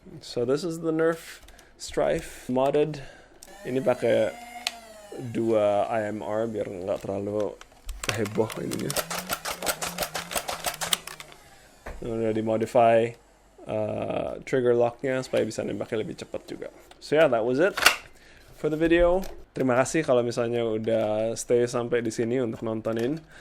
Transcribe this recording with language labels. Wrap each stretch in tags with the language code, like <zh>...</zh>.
<en>So this is the Nerf Strife modded.</en> <id>Ini pakai 2 IMR biar nggak terlalu heboh ininya. Udah dimodify trigger locknya supaya bisa nembaknya lebih cepat juga.</id> <en>So yeah, that was it for the video.</en> <id>Terima kasih kalau misalnya udah stay sampai di sini untuk nontonin.</id>